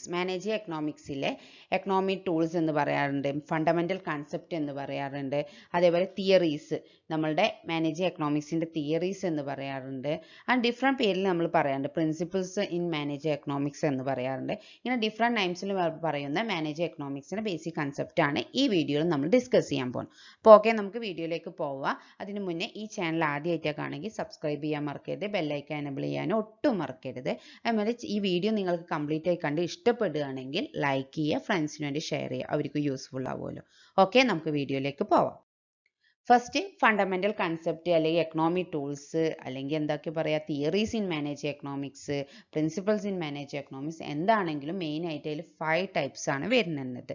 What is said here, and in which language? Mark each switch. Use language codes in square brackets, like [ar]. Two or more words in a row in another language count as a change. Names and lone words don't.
[en] Managerial economics [ml] ഇല് [en] economic tools [ml] എന്ന് പറയാറുണ്ട്, [en] fundamental concept [ml] എന്ന് പറയാറുണ്ട്, അതുപോലെ തിയറീസ്, നമ്മുടെ [en] managerial economics [ml] ഇന്റെ തിയറീസ് എന്ന് പറയാറുണ്ട്, [en] and different [ml] പേരിൽ നമ്മൾ പറയാറുണ്ട്, [en] principles in managerial economics [ml] എന്ന് പറയാറുണ്ട്. ഇങ്ങനെ [en] different names [ml] ഇൽ പറയുന്ന [en] managerial economics [ml] ഇന്റെ [en] basic concept [ml] ആണ് ഈ വീഡിയോ ഇൽ നമ്മൾ ഡിസ്കസ് ചെയ്യാൻ പോവുന്നു. അപ്പോ ഓക്കേ, നമുക്ക് വീഡിയോ ലേക്ക് പോവാ. അതിനു മുന്നേ ഈ ചാനൽ ആദ്യമായിട്ടാ കാണുമെങ്കിൽ സബ്സ്ക്രൈബ് ചെയ്യാൻ മറക്കരുത്, [en] bell icon enable [ml] ചെയ്യാൻ ഒട്ടും മറക്കരുത്. അതുപോലെ ഈ വീഡിയോ നിങ്ങൾക്ക് കംപ്ലീറ്റ് ആയി കണ്ട് ഇഷ്ടപ്പെടുകയാണെങ്കിൽ ലൈക്ക് ചെയ്യുക, ഫ്രണ്ട്സിന് വേണ്ടി ഷെയർ ചെയ്യുക, അവർക്ക് യൂസ്ഫുൾ ആവുമല്ലോ. ഓക്കെ, നമുക്ക് വീഡിയോയിലേക്ക് പോവാം. [en] first fundamental concept [ml] അല്ലെങ്കിൽ [en] economic tools [ml] അല്ലെങ്കിൽ എന്തൊക്കെ പറയാ [en] theories in manage economics, principles in manage economics [ml] എന്താണെങ്കിലും മെയിൻ ആയിട്ട് അതിൽ 5 ടൈപ്സ് ആണ് വരുന്നത്.